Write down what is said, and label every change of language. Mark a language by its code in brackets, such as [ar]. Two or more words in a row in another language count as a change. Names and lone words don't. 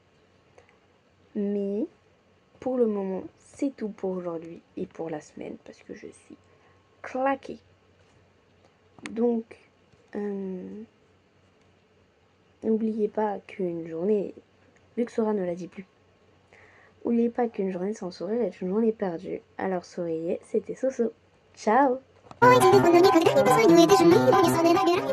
[fr] Mais pour le moment, c'est tout pour aujourd'hui et pour la semaine parce que je suis claquée. Donc, n'oubliez pas qu'une journée, vu que Sora ne l'a dit plus, n'oubliez pas qu'une journée sans sourire est une journée perdue. Alors souriez, c'était Soso. Ciao! 置いてこの2かけにこそ言えてしまい、大げさでな